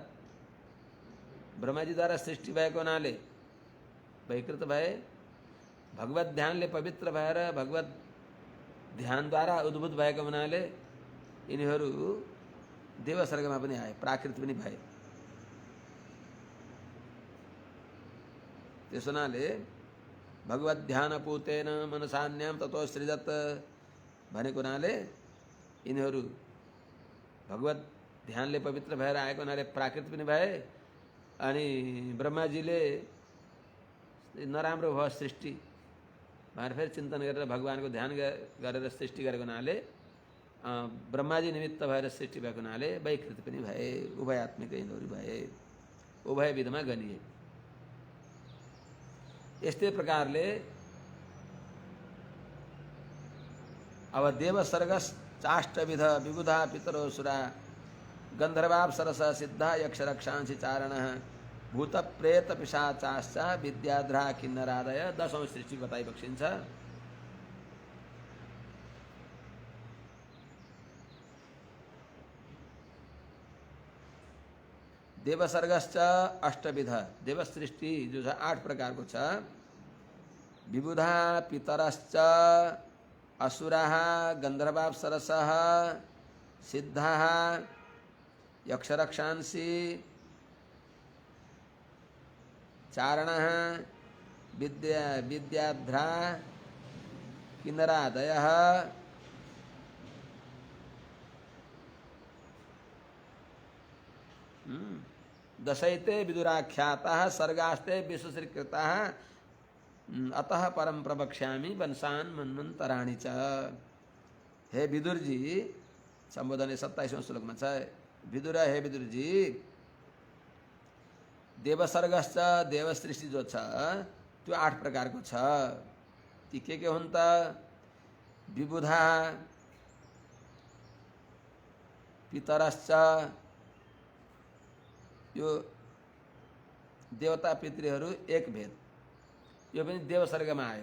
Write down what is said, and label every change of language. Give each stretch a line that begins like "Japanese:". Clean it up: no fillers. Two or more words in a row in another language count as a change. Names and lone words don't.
Nepali: ब्रह्माजीद्वारा सृष्टि भएको हुनाले वैकृत भए, भगवत ध्यानले पवित्र भएर भगवत ध्यानद्वारा उद्भूत भएको हुनाले यिनीहरू देवसर्गमा पनि आए, प्राकृत पनि भए। त्यस हुनाले
Sanskrit: भगवत ध्यान पूतेन मनसान्याम ततो सृजत
Nepali: भनेको हुनाले यिनीहरू भगवत ध्यानले पवित्र भएर आएको हुनाले प्राकृत पनि भए। अनि ब्रह्माजीले नराम्रो भयो सृष्टि भनेर फेरि चिन्तन गरेर भगवानको ध्यान गरेर सृष्टि गरेको हुनाले ब्रह्माजी निमित्त भएर सृष्टि भएको हुनाले वैकृत पनि भए, उभयात्मिक यिनीहरू भए, उभय विधमा गनिए। यस्तै प्रकारले अब
Sanskrit: देवसर्ग चाष्टविध विबुधा पितरो सुरा गन्धर्वाप्सरस सिद्धा यक्ष रक्षांसि चारण भूत प्रेत पिशाचाश्च विद्याध्रा किन्नरादय
Nepali: 10औं सृष्टि बताइ बक्सिन्छ।
Sanskrit: देवसर्गश्च अष्टविध,
Nepali: देव सृष्टि जो छ 8 प्रकारको छ।
Sanskrit: विबुधा पितरश्च असुराः गन्धर्वाप्सरसः सिद्धाः यक्षरक्षांसि चारणः विद्याध्रा किन्नरादयः दशैते विदुराख्याताः सर्गास्ते विश्वश्रीकृताः अतः परम प्रवक्ष्यामि वंशान् मन्वन्तराणि च।
Nepali: हे विदुर जी, संबोधन 27वां श्लोकमा छ। विदुर, हे विदुर जी, देवसर्गश्च देव सृष्टि जो छ त्यो 8 प्रकारको छ। ती के हुन् त?
Sanskrit: विबुधा पितरश्च,
Nepali: यो देवता पितृहरू एक भेद, यो पनि देवसर्गमा आयो।